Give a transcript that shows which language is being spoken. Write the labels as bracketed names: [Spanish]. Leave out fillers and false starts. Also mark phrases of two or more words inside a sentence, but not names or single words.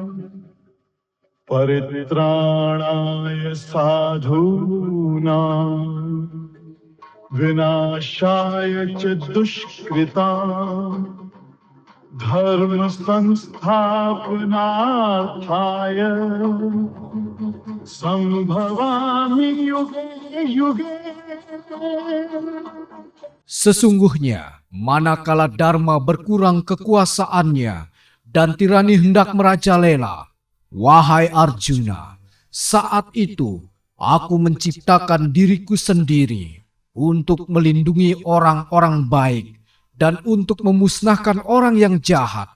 [Sanskrit] परित्राणाय साधूनां विनाशाय च दुष्कृतां धर्म संस्थापनार्थाय संभवामि युगे युगे. [Indonesian] Sesungguhnya, manakala Dharma berkurang kekuasaannya dan tirani hendak merajalela, wahai Arjuna, saat itu aku menciptakan diriku sendiri untuk melindungi orang-orang baik dan untuk memusnahkan orang yang jahat.